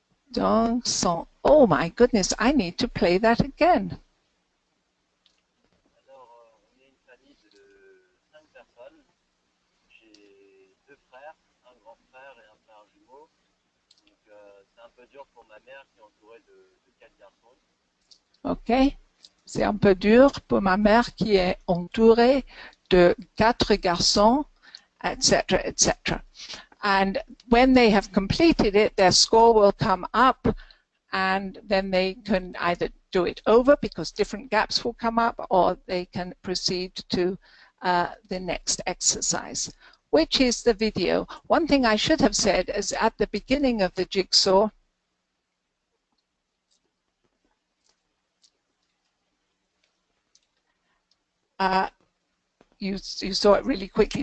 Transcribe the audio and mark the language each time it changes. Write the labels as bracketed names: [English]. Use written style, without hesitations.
[French] Donc son. [English] Oh my goodness, I need to play that again. [French] Alors, on est une famille de 5 personnes. J'ai 2 frères, un grand frère et un frère jumeau. Donc, c'est un peu dur pour ma mère qui est entourée de 4 garçons. Ok. C'est un peu dur pour ma mère qui est entourée de 4 garçons, etc., etc. [English] And when they have completed it, their score will come up, and then they can either do it over because different gaps will come up, or they can proceed to the next exercise. which is the video. One thing I should have said is at the beginning of the Jigsaw, you saw it really quickly.